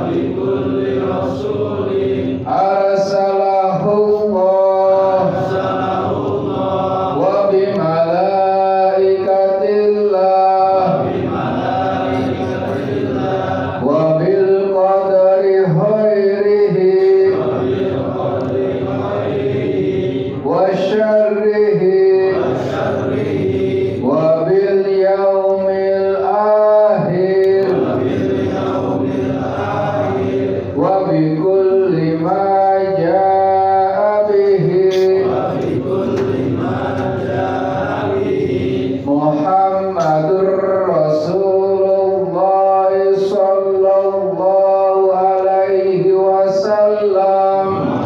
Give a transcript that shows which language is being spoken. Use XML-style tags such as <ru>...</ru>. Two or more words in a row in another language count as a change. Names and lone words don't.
<ar>أرسله الله وبملائكة الله وبالقدر خيره وشره وباليوم الآخر وبكل ما جاء به محمد رسول الله صلى الله عليه وسلم</ar>